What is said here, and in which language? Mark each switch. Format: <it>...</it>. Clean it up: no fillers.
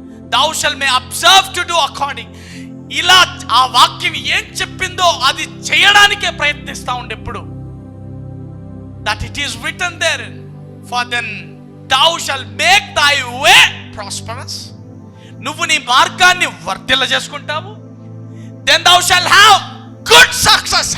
<en>thou shall may observe to do according.</en> <te>ఇలా ఆ వాక్యం ఏం చెప్పిందో అది చేయడానికే ప్రయత్నిస్తా ఉండు ఎప్పుడు.</te> <en>that it is written there, for then thou shall make thy way prosperous.</en> <te>నువ్వు నీ మార్గాన్ని వర్ధిల్ల చేసుకుంటావు.</te> <en>then thou shall have good success.</en>